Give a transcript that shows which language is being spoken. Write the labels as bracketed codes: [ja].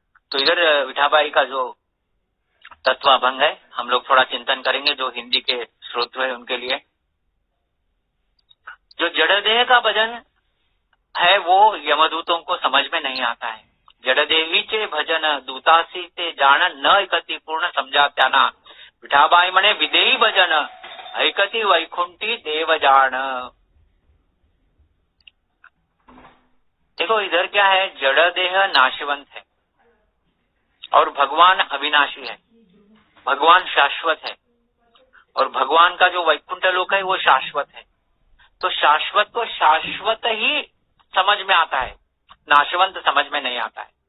[hi] तो इधर विठाबाई का जो तत्वाभंग है हम लोग थोड़ा चिंतन करेंगे, जो हिंदी के श्रोत है उनके लिए। जो जड़देह का भजन है वो यमदूतों को समझ में नहीं आता है। [mr] जड़देहीचे भजन दूतासी ते जाण न ऐकती पूर्ण समझा त्याना। विठाबाई म्हणे विदेही भजन ऐकती वैकुंठी देव जाण। [hi] देखो इधर क्या है, जड़ देह नाशवंत है और भगवान अविनाशी है, भगवान शाश्वत है, और भगवान का जो वैकुंठ लोक है वो शाश्वत है। तो शाश्वत को शाश्वत ही समझ में आता है, नाशवंत समझ में नहीं आता है।